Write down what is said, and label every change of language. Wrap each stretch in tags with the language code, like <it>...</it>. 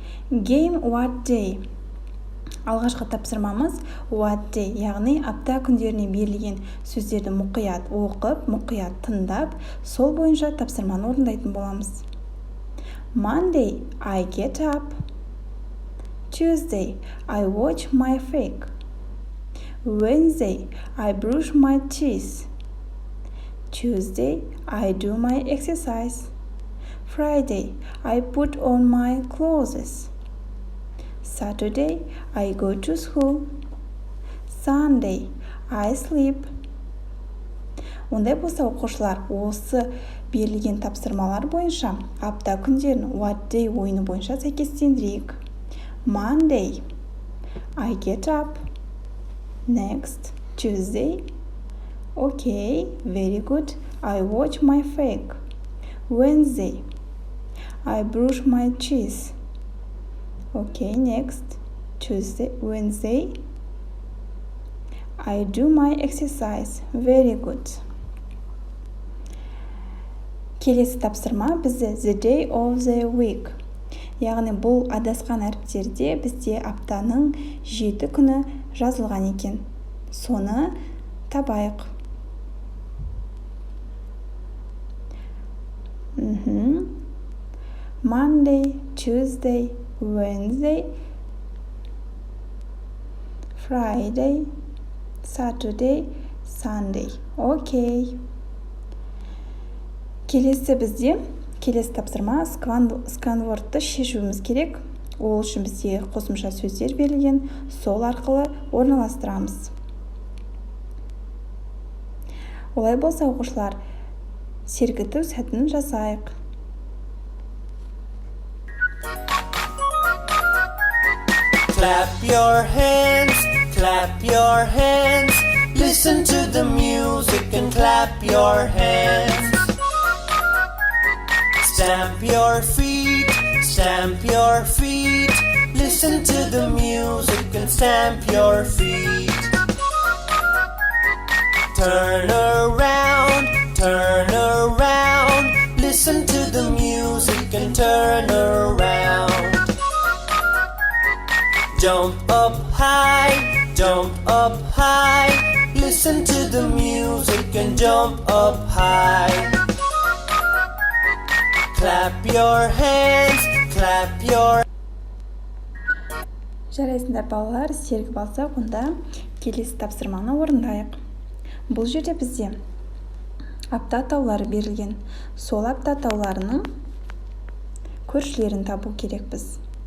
<en>Game what day?</en> <kk>Алғашқы тапсырмамыз what day, яғни апта күндеріне берілген сөздерді мұқият оқып, мұқият тыңдап, сол бойынша тапсырманы орындайтын боламыз.</kk> <en>Monday, I get up. Tuesday, I watch my flick. Wednesday, I brush my teeth. Tuesday, I do my exercise. Friday, I put on my clothes. Saturday, I go to school. Sunday, I sleep.</en> <kk>Ондай болса, оқушылар, осы берілген тапсырмалар бойынша апта күндерін what day ойыны бойынша сәйкестендірейік.</kk> <en>Monday, I get up. Next, Tuesday. Okay, very good. I watch my flick. Wednesday, I brush my teeth. Okay, next, Tuesday, Wednesday, I do my exercise. Very good.</en> <kk>Келесі тапсырма бізде</kk> <en>the day of the week.</en> <kk>Яғни бұл адасқан әріптерде бізде аптаның 7 күні жазылған екен. Соны табайық.</kk> <en>Monday, Tuesday, Wednesday, Friday, Saturday, Sunday. Okay.</en> <kk>Келесі тапсырма сканвордты шешуіміз керек. Ол үшін бізде қосымша сөздер берілген, сол арқылы орналастырамыз. Олай болса, оқушылар, сергіту сәтін жасайық.</kk> <en>Clap your hands, clap your hands. Listen to the music and clap your hands. Stamp your feet, stamp your feet. Listen to the music and stamp your feet. Turn around, turn around. Listen to the music and turn around. Jump up high, jump up high. Listen to the music and jump up high. Clap your hands, clap your...</en> <kk>Жарайсыңдар балалар, сергіп алсақ, онда келесі тапсырманы орындайық. Бұл жерде бізде апта атаулары берілген. Сол апта атауларының көршілерін табу керекпіз.</kk>